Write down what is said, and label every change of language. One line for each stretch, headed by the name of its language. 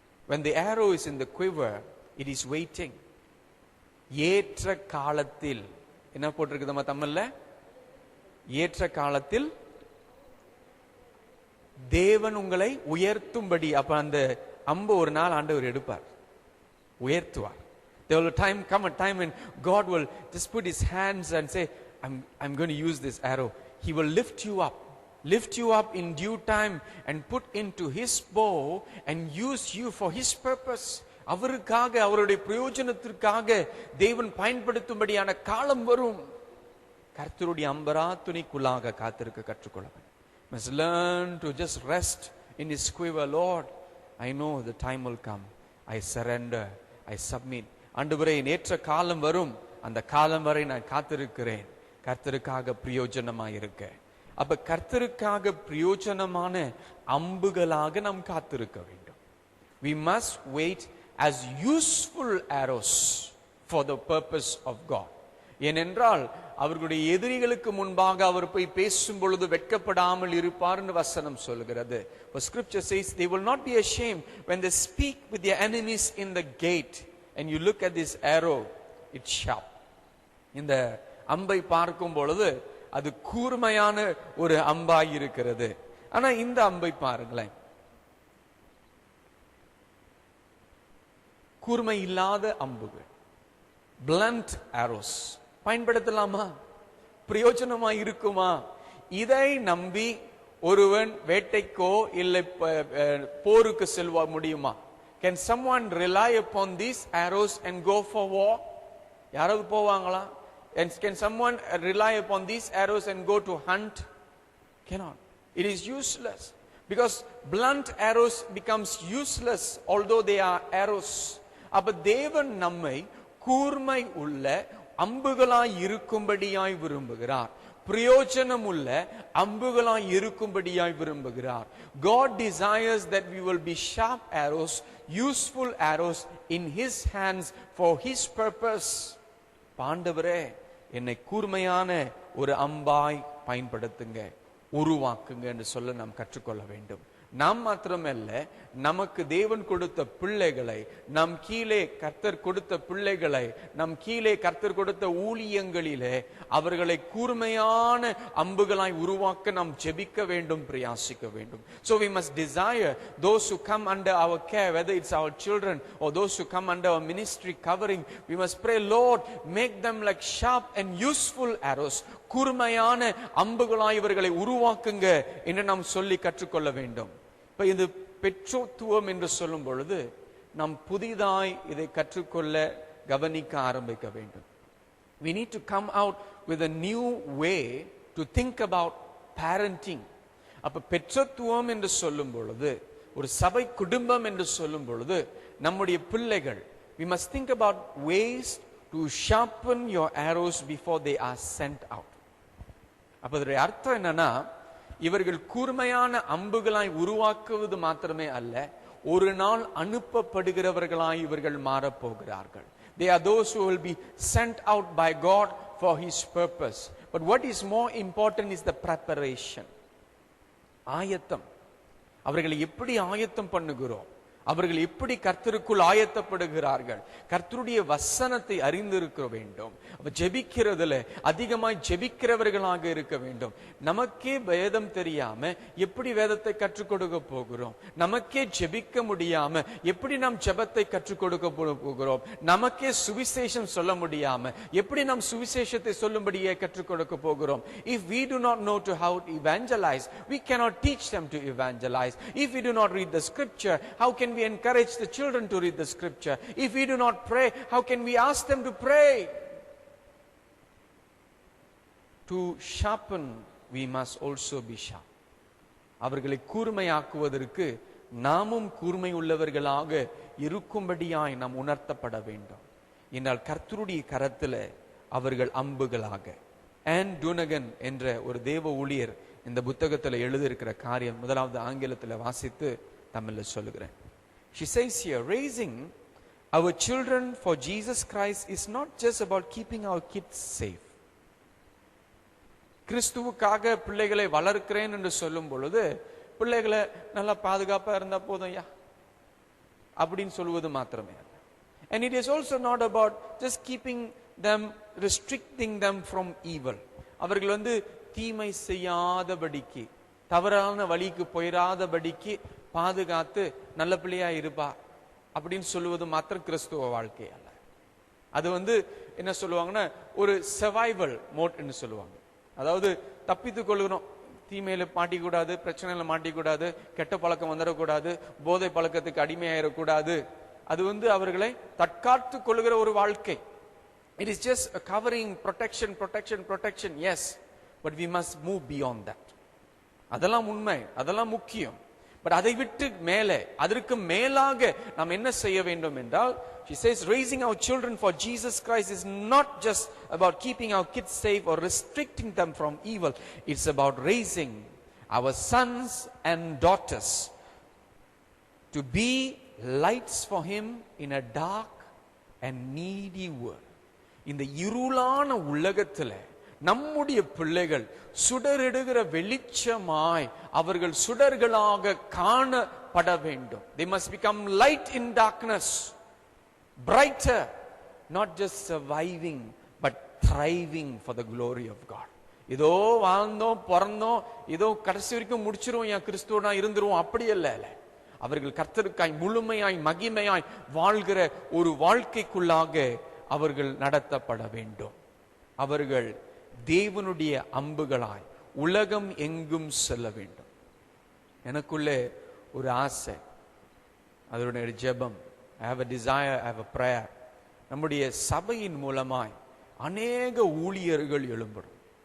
English: When the arrow is in the quiver, it is waiting.
Tamil: ஏற்ற காலத்தில் என்ன போட்டிருக்கு நம்ம தமிழ்ல? ஏற்ற காலத்தில் தேவன் உங்களை உயர்த்தும்படி. அப்ப அந்த அம்பு ஒரு நாள் ஆண்டவர் எடுப்பார், உயர்த்துவார்.
English: There will come a time when God will just put his hands and say, I'm going to use this arrow. He will lift you up in due time and put into his bow and use you for his purpose.
Tamil: அவருக்காக அவருடைய பிரயோஜனத்திற்காக தேவன் பயன்படுத்தும்படியான காலம் வரும். கர்த்தருடைய அம்பரா துணிக்குள்ளாக காத்திருக்க கற்றுக்கொள்ள
English: must learn to just rest in his quiver. Lord, I know the time will come. I surrender, I submit.
Tamil: ஆண்டவரே நேற்ற காலம் வரும், அந்த காலம் வரை நான் காத்திருக்கிறேன் கர்த்தருக்காக பிரயோஜனமாக இருக்க. அப்ப கர்த்தருக்காக பிரயோஜனமான அம்புகளாக நாம் காத்திருக்க வேண்டும்.
English: We must wait as useful arrows for the purpose of God.
Tamil: ஏனென்றால் அவர்களுடைய எதிரிகளுக்கு முன்பாக அவர் போய் பேசும் பொழுது வெட்கப்படாமல் இருப்பார்னு வசனம் சொல்கிறது.
English: For scripture says they will not be ashamed when they speak with their enemies in the gate. And you look at this arrow, it's sharp.
Tamil: இந்த அம்பை பார்க்கும் பொழுது அது கூர்மையான ஒரு அம்பாய் இருக்கிறது. ஆனா இந்த அம்பை பாருங்களேன், கூர்மை இல்லாத அம்புகள்,
English: blunt arrows.
Tamil: பயன்படுத்தலாமா? பிரயோஜனமா இருக்குமா? இதை நம்பி ஒருவன் வேட்டைக்கோ இல்லை போருக்கு செல்ல முடியுமா?
English: Can someone rely upon these arrows and go for war?
Tamil: யாராவது போவாங்களா?
English: And can someone rely upon these arrows and go to hunt? Cannot. It is useless. Because blunt arrows becomes useless although they are arrows.
Tamil: அப்ப தேவன் நம்மை கூர்மை உள்ள அம்புகளாய் இருக்கும்படியாய் விரும்புகிறார். பிரயோஜனம் உள்ள அம்புகளாய் இருக்கும்படியாய் விரும்புகிறார்.
English: God desires that we will be sharp arrows, useful arrows in his hands for his purpose.
Tamil: ஆண்டவரே, என்னை கூர்மையான ஒரு அம்பாய் பயன்படுத்துங்க, உருவாக்குங்க என்று சொல்ல நாம் கற்றுக்கொள்ள வேண்டும். நாம் மாத்திரமல்ல, நமக்கு தேவன் கொடுத்த பிள்ளைகளை, நம் கீழே கர்த்தர் கொடுத்த பிள்ளைகளை, நம் கீழே கர்த்தர் கொடுத்த ஊழியங்களிலே அவர்களை கூர்மையான அம்புகளாய் உருவாக்க நாம் ஜெபிக்க வேண்டும், பிரயாசிக்க வேண்டும்.
English: So we must desire those who come under our care, whether it's our children or those who come under our ministry covering, we must pray, Lord, make them like sharp and useful arrows.
Tamil: கூர்மையான அம்புகளாய் இவர்களை உருவாக்குங்க என்று நாம் சொல்லி கற்றுக்கொள்ள வேண்டும். இப்ப இது பெற்றோத்துவம் என்று சொல்லும் பொழுது நாம் புதிதாய் இதை கற்றுக்கொள்ள கவனிக்க ஆரம்பிக்க வேண்டும்.
English: We need to come out with a new way to think about parenting.
Tamil: அப்ப பெற்றோத்துவம் என்று சொல்லும் பொழுது, ஒரு சபை குடும்பம் என்று சொல்லும் பொழுது, நம்முடைய பிள்ளைகள்,
English: we must think about ways to sharpen your arrows before they are sent out.
Tamil: அப்ப இதோட அர்த்தம் என்னன்னா, இவர்கள் கூர்மையான அம்புகளாய் உருவாக்குவது மாத்திரமே அல்ல, ஒரு நாள் அனுப்பப்படுகிறவர்களாய் இவர்கள் மாறப்போகிறார்கள்.
English: They are those who will be sent out by God for his purpose. But what is more important is the preparation.
Tamil: ஆயத்தம். அவர்களை எப்படி ஆயத்தம் பண்ணுகிறோம்? அவர்கள் எப்படி கர்த்தருக்குள் ஆயத்தப்படுகிறார்கள்? கர்த்தருடைய வசனத்தை அறிந்திருக்க வேண்டும். ஜெபிக்கிறதுல அதிகமாய் ஜெபிக்கிறவர்களாக இருக்க வேண்டும். நமக்கே வேதம் தெரியாம எப்படி வேதத்தை கற்றுக் கொடுக்க போகிறோம்? நமக்கே ஜெபிக்க முடியாம எப்படி நாம் ஜெபத்தை கற்றுக் கொடுக்க போகிறோம்? நமக்கே சுவிசேஷம் சொல்ல முடியாம எப்படி நாம் சுவிசேஷத்தை சொல்லும்படியே கற்றுக் கொடுக்க போகிறோம்?
English: If we do not know to how to evangelize, we cannot teach them to evangelize. If we do not read the scripture, how can we encourage the children to read the scripture? If we do not pray, how can we ask them to pray? To sharpen, we must also be sharp.
Tamil: அவர்களை கூர்மையாக்குவதற்கு நாமும் கூர்மை உள்ளவர்களாக இருக்கும்படியாய் நாம் உணர்த்தப்பட வேண்டும். என்றால் கர்த்தருடைய கரத்தில் அவர்கள் அம்புகளாக. ஆன் டூனகன் என்ற ஒரு தேவ ஊழியர் இந்த புத்தகத்தில் எழுதியிருக்கிற காரியம் முதலாவது ஆங்கிலத்தில் வாசித்து தமிழில் சொல்லுகிறேன்.
English: She says here, raising our children for Jesus Christ is not just about keeping our kids safe.
Tamil: கிறிஸ்துவுக்காக பிள்ளைகளை வளர்க்கிறேன் என்று சொல்லும் பொழுது, பிள்ளைகளை நல்லா பாதுகாப்பா இருந்தா போதும் அப்படின்னு சொல்வது மாத்திரமே அல்ல.
English: And it is also not about just keeping them, restricting them from evil.
Tamil: அவர்கள் தீமை செய்யாதபடிக்கு, தவறான வழிக்கு போயிடாதபடிக்கு பாதுகாத்து நல்ல பிள்ளையா இருப்பா அப்படின்னு சொல்லுவது மாத்திரம் கிறிஸ்துவ வாழ்க்கை அல்ல. அது என்ன சொல்லுவாங்கன்னா, ஒரு சர்வைவல் மோட் என்று சொல்லுவாங்க. அதாவது தப்பித்துக் கொள்கிறோம், தீமையில மாட்டிக்கூடாது, பிரச்சனையில மாட்டிக்கூடாது, கெட்ட பழக்கம் வந்துடக்கூடாது, போதை பழக்கத்துக்கு அடிமையாயிடக்கூடாது. அது அவர்களை தற்காத்து கொள்கிற ஒரு வாழ்க்கை.
English: It is just a covering, protection, yes, but we must move beyond that.
Tamil: அதெல்லாம் உண்மை, அதெல்லாம் முக்கியம். பட் அதை விட்டு மேலே, அதற்கு மேலாக நாம் என்ன செய்ய வேண்டும் என்றால்,
English: she says raising our children for Jesus Christ is not just about keeping our kids safe or restricting them from evil. It's about raising our sons and daughters to be lights for him in a dark and needy world.
Tamil: இந்த இருளான உலகத்துல நம்முடைய பிள்ளைகள் சுடரிடுகிற வெளிச்சமாய் அவர்கள் சுடர்களாக காணப்பட வேண்டும்.
English: They must become light in darkness, brighter, not just surviving but thriving for the glory of God.
Tamil: இதோ வாழ்ந்தோம் பிறந்தோம், இதோ கடைசி வரைக்கும் முடிச்சிருவோம், என் கிறிஸ்துவனா இருந்துருவோம், அப்படி அல்ல. அவர்கள் கர்த்தருக்காய் முழுமையாய் மகிமையாய் வாழ்கிற ஒரு வாழ்க்கைக்குள்ளாக அவர்கள் நடத்தப்பட வேண்டும். அவர்கள் தேவனுடைய அம்புகளாய் உலகம் எங்கும் செல்ல வேண்டும். எனக்குள்ளே ஒரு ஆசை, அதனுடைய ஜெபம்,
English: I have a desire, I have a prayer.
Tamil: நம்முடைய சபையின் மூலமாய் அநேக ஊழியர்கள் எழும்படும்.